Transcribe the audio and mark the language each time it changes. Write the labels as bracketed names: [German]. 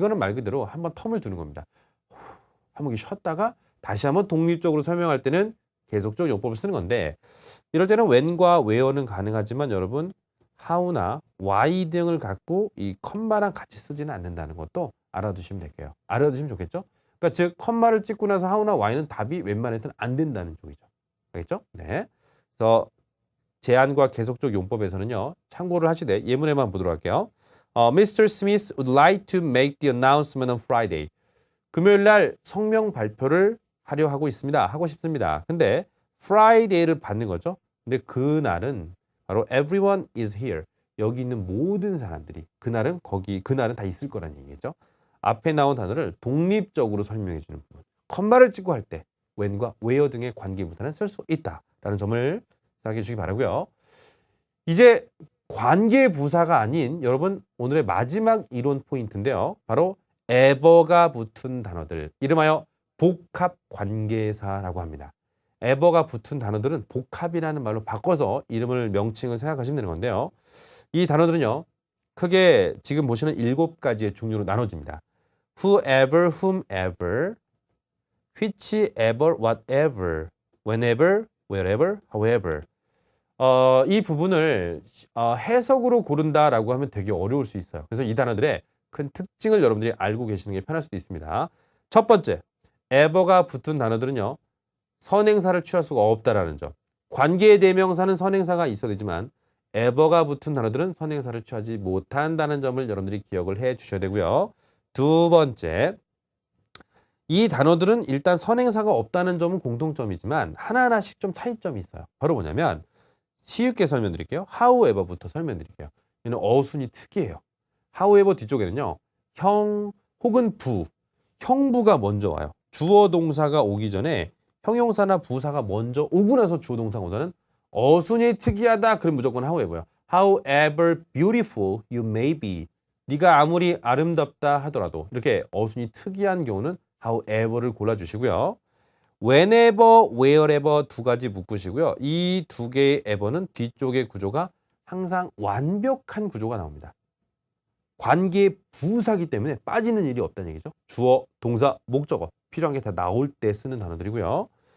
[Korean] 이거는 말 그대로 한번 텀을 두는 겁니다. 한번 쉬었다가 다시 한번 독립적으로 설명할 때는 계속적 용법을 쓰는 건데 이럴 때는 when과 where는 가능하지만 여러분 how나 why 등을 갖고 이 컴마랑 같이 쓰지는 않는다는 것도 알아두시면 될게요. 알아두시면 좋겠죠? 그러니까 즉 컴마를 찍고 나서 how나 why는 답이 웬만해서는 안 된다는 쪽이죠. 알겠죠? 네. 그래서 제한과 계속적 용법에서는요. 참고를 하시되 예문에만 보도록 할게요. [English] Mr. Smith would like to make the announcement on Friday. [Korean] 금요일 날 성명 발표를 하려 하고 있습니다. 하고 싶습니다. 근데 Friday를 받는 거죠. 근데 그날은 바로 [English] everyone is here. [Korean] 여기 있는 모든 사람들이 그날은 다 있을 거라는 얘기죠. 앞에 나온 단어를 독립적으로 설명해 주는 부분. 컴마를 찍고 할 때 when과 where 등의 관계부사는 쓸 수 있다라는 점을 생각해 주시기 바라고요. 이제 관계부사가 아닌 여러분 오늘의 마지막 이론 포인트인데요. 바로 ever가 붙은 단어들. 이름하여 복합관계사라고 합니다. ever가 붙은 단어들은 복합이라는 말로 바꿔서 이름을 명칭을 생각하시면 되는 건데요. 이 단어들은요. 크게 지금 보시는 7가지의 종류로 나눠집니다. [English] whoever, whomever, whichever, whatever, whenever, wherever, however. [Korean] 이 부분을 해석으로 고른다라고 하면 되게 어려울 수 있어요. 그래서 이 단어들의 큰 특징을 여러분들이 알고 계시는 게 편할 수도 있습니다. 첫 번째, ever가 붙은 단어들은요. 선행사를 취할 수가 없다라는 점. 관계 대명사는 선행사가 있어야 되지만 ever가 붙은 단어들은 선행사를 취하지 못한다는 점을 여러분들이 기억을 해 주셔야 되고요. 두 번째, 이 단어들은 일단 선행사가 없다는 점은 공통점이지만 하나하나씩 좀 차이점이 있어요. 바로 뭐냐면 쉽게 설명드릴게요. however부터 설명드릴게요. 얘는 어순이 특이해요. however 뒤쪽에는요. 형 혹은 부, 형부가 먼저 와요. 주어 동사가 오기 전에 형용사나 부사가 먼저 오고 나서 주어 동사가 오다는 어순이 특이하다. 그럼 무조건 however요. [English] However beautiful you may be. [Korean] 네가 아무리 아름답다 하더라도 이렇게 어순이 특이한 경우는 however를 골라주시고요. whenever, wherever 두 가지 묶으시고요. 이 두 개의 ever는 뒤쪽의 구조가 항상 완벽한 구조가 나옵니다. 관계 부사기 때문에 빠지는 일이 없다는 얘기죠. 주어, 동사, 목적어 필요한 게 다 나올 때 쓰는 단어들이고요.